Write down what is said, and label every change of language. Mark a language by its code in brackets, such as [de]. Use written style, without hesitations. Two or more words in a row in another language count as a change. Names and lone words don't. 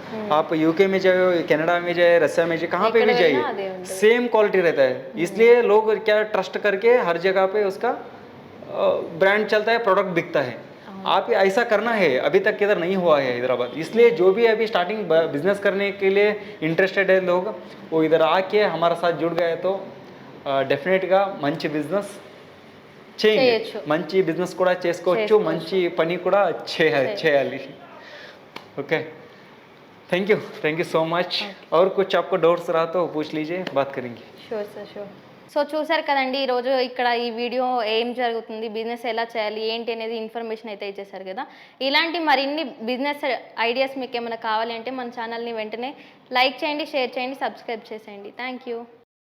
[hi] आप UK में जाए, कनाडा में जाए, रशिया में जाए, कहाँ पे भी जाइए [en] same quality [hi] रहता है। इसलिए लोग क्या ट्रस्ट करके हर जगह पे उसका ब्रांड चलता है, प्रोडक्ट बिकता है। आप ऐसा करना है, अभी तक किधर नहीं हुआ है हैदराबाद। इसलिए जो भी अभी [en] starting business [hi] करने के लिए इंटरेस्टेड है लोग, वो इधर आके हमारे साथ जुड़ गए तो [te] డెఫినెట్గా మంచి బిజినెస్ చేయండి, మంచి బిజినెస్ కూడా చేసుకోవచ్చు, మంచి పని కూడా చేయాలి। [en] OK, thank you so much. [hi] और कुछ आपको डाउट्स रहा तो पूछ लीजिए, बात करेंगे। [en] Sure sir, sure. [te] సో చూసారు కదండి ఈరోజు ఇక్కడ ఈ వీడియో ఏం జరుగుతుంది, బిజినెస్ ఎలా చేయాలి ఏంటి అనేది ఇన్ఫర్మేషన్ అయితే ఇచ్చేసారు కదా। ఇలాంటి మరిన్ని [en] business ideas [te] మీకు ఏమైనా కావాలి అంటే మన ఛానల్ని వెంటనే లైక్ చేయండి, షేర్ చేయండి, సబ్స్క్రైబ్ చేసేయండి। [en] Thank you.